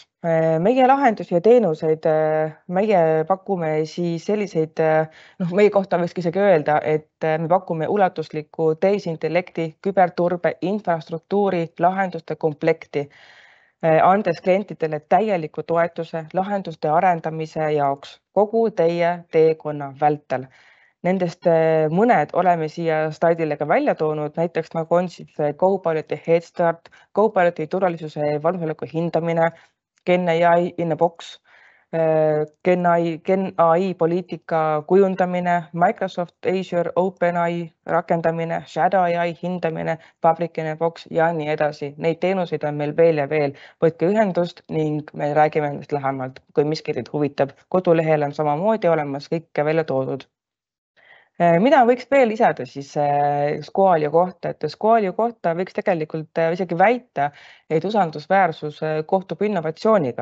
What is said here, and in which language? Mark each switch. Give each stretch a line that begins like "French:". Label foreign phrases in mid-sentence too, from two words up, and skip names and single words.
Estonian: Meie lahendusi ja teenuseid, meie pakume siis selliseid, meie kohta võikski isegi öelda, et me pakume ulatuslikku tehisintellekti, küberturbe, infrastruktuuri, lahenduste komplekti, andes klientidele täieliku toetuse lahenduste arendamise jaoks kogu teie teekonna vältel. Nendest mõned oleme siia slaidile ka välja toonud, näiteks nagu on siis Copiloti Head Start, Copiloti turvalisuse valmisoleku hindamine, GenAI in a box, GenAI poliitika kujundamine, Microsoft Azure OpenAI rakendamine, Shadow AI hindamine, Fabric in a box ja nii edasi. Neid teenuseid on meil veel ja veel. Võtke ühendust ning me räägime nendest lähemalt, kui miski teid huvitab. Kodulehel on samamoodi olemas kõike välja toodud. Mida võiks veel lisada siis Squalio kohta, et Squalio kohta võiks tegelikult isegi väita, et usaldusväärsus kohtub innovatsiooniga.